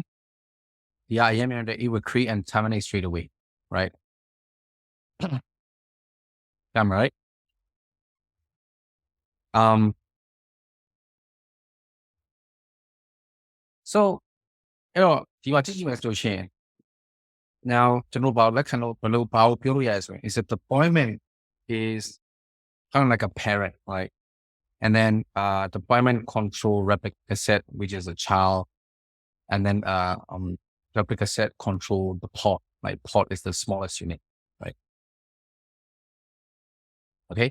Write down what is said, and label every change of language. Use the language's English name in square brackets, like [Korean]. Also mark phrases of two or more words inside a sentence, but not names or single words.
[English] The IAM and it will create and terminate straight away, right? Am I right? So, [Burmese] ဒီမှာကြည့်ကြည့်မယ်ဆိုရှင် now ကျွန်တော်ဘာလက်ခံလို့ဘယ်လိုဘာကိုပြောလို့ရလဲဆိုရင် [English] is that deployment is kind of like a parent, right? And then deployment control replica set, which is a child, and then replica set control the pod. Like pod is the smallest unit, right? Okay.